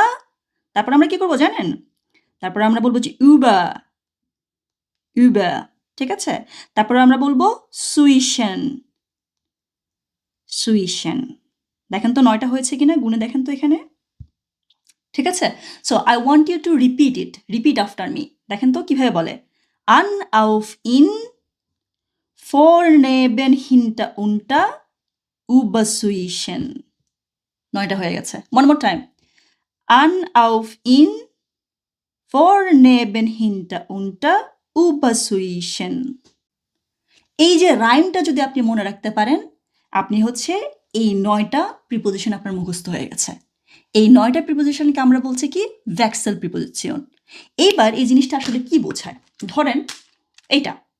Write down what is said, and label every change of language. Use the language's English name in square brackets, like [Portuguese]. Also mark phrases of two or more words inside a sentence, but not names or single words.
[Bangla] তারপর আমরা কি করবো জানেন? তারপর আমরা বলবো যে über, über। ঠিক আছে? তারপরে আমরা বলবো [German] zwischen, zwischen. [Bangla] দেখেন তো 9টা হয়েছে কিনা? গুণে দেখেন তো এখানে। ঠিক আছে? [English] So I want you to repeat after me. [Bangla] দেখেন তো কিভাবে বলে? [German] An, auf, in, vorneben, hinter, unter, über, zwischen। 9টা হয়ে গেছে। [English] One more time. [German] An, auf, in, vorneben, hinter, unter, über, zwischen। [Bangla] এই যে রাইমটা যদি আপনি মনে রাখতে পারেন, আপনি হচ্ছে এই 9টা প্রিপোজিশন আপনার মুখস্থ হয়ে গেছে। এই 9টা প্রিপোজিশনকে আমরা বলছি কি? ভেক্সেল প্রিপোজিশন। এইবার এই জিনিসটা আসলে কি বোঝায়? ধরেন এইটা।